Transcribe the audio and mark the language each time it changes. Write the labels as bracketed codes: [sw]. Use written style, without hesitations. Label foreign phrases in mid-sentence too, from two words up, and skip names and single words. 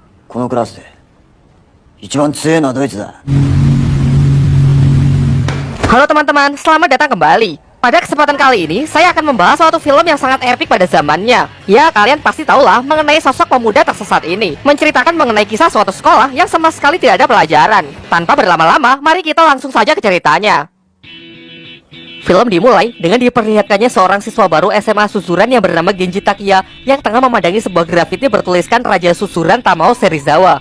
[ja] このクラスで一番強いのはどいつだ。 [id] Halo teman-teman, selamat datang kembali. Pada kesempatan kali ini, saya akan membahas suatu film yang sangat epik pada zamannya. Ya, kalian pasti tahulah mengenai sosok pemuda tersesat ini. Menceritakan mengenai kisah suatu sekolah yang sama sekali tidak ada pelajaran. Tanpa berlama-lama, mari kita langsung saja ke ceritanya. Film dimulai dengan diperlihatkannya seorang siswa baru SMA Suzuran yang bernama Genji Takiya yang tengah memandangi sebuah grafiti bertuliskan Raja Suzuran Tamao Serizawa.